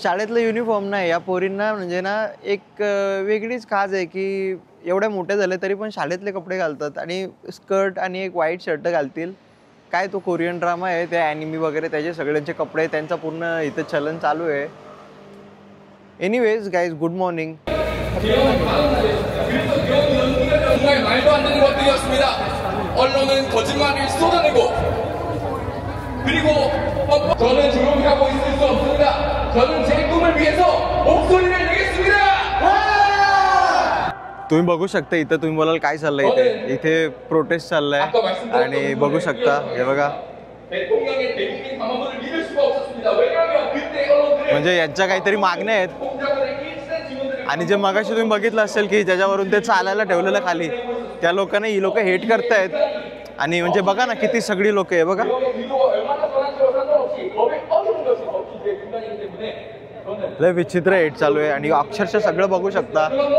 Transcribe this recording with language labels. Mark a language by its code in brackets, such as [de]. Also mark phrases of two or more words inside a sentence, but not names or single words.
[mr] शाळेतला युनिफॉर्म नाही, या पोरींना म्हणजे ना एक वेगळीच खाज आहे की एवढ्या मोठे झाले तरी पण शाळेतले कपडे घालतात आणि स्कर्ट आणि एक [en] white shirt [mr] घालतील। काय तो [en] Korean drama [mr] आहे, त्या ॲनिमी वगैरे त्याचे सगळ्यांचे कपडे, त्यांचा पूर्ण इथं चलन चालू आहे। [en] Anyways guys, good morning. [ko] 정말 말도 안 되는 것들이었습니다. 언론은 거짓말을 쏟아내고 그리고 저는 조용히 하고 있을 수 없습니다. 저는 제 꿈을 위해서 목소리를 내겠습니다. [mr] तुम्ही बघू शकता इथं, तुम्ही बोलाल काय चाललंय इथे? इथे प्रोटेस्ट चाललाय आणि बघू शकता, हे बघा [ko] 대통령의 대국민 담화문을 믿을 수가 없었습니다. 왜냐하면 그때 언론들은 [mr] म्हणजे यांच्या काहीतरी मागण्या आहेत आणि जे मगाशी तुम्ही बघितलं असेल की ज्याच्यावरून ते चालायला ठेवलेलं खाली, त्या लोकांना ही लोक हेट करतायत। आणि म्हणजे बघा ना किती सगळी लोक आहे बघा, लय विचित्र हेट चालू आहे आणि अक्षरशः सगळं बघू शकता।